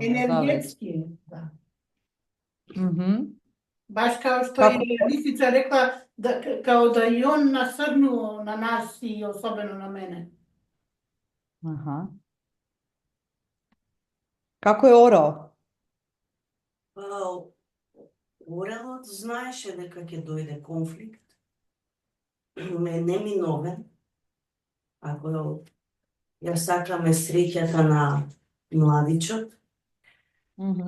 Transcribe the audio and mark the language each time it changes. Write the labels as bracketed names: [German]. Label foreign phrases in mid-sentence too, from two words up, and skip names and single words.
[Serbian] Energetski, da. Mhm. Baš kao što Kako? je Lisica rekla, kao da i on nasrnuo na nas i osobeno na mene. Aha. Kako je orao? [Macedonian] Па, орелот знаеше дека ќе дојде конфликт, неминовен, ако ја сакаме среќата на младичот. Mhm.